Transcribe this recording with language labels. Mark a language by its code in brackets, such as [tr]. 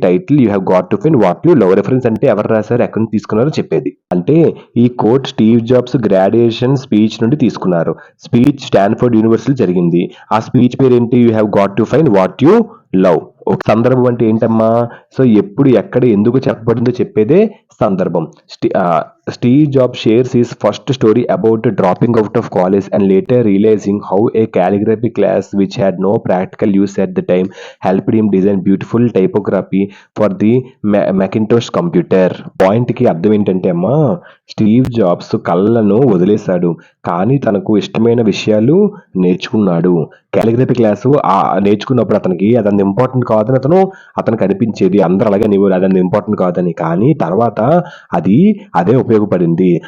[te] Title [en] You have got to find what you love. [te] Reference అంటే ఎవరు రాశారు, ఎక్కడి నుంచి తీసుకున్నారో చెప్పేది. అంటే ఈ coat Steve jobs graduation speech నుండి తీసుకున్నారు. స్పీచ్ స్టాన్ఫోర్డ్ యూనివర్సిటీ జరిగింది. ఆ స్పీచ్ పేరు ఏంటి, [en] You have got to find what you love. [te] ఒక సందర్భం అంటే ఏంటమ్మా, సో ఎప్పుడు ఎక్కడ ఎందుకు చెప్పబడిందో చెప్పేదే సందర్భం. [en] Steve Jobs shares his first story about dropping out of college and later realizing how a calligraphy class which had no practical use at the time helped him design beautiful typography for the Macintosh computer. [te] పాయింట్కి అర్థం ఏంటంటే అమ్మా, Steve jobs కళ్ళను వదిలేశాడు, కానీ తనకు ఇష్టమైన విషయాలు నేర్చుకున్నాడు. కాలిగ్రఫీ క్లాసు నేర్చుకున్నప్పుడు అతనికి అదంత ఇంపార్టెంట్ కాదని అతనికి అనిపించేది. అందరూ అలాగే అనేవారు అదంత ఇంపార్టెంట్ కాదని. కానీ తర్వాత అదే ఉపయోగపడింది.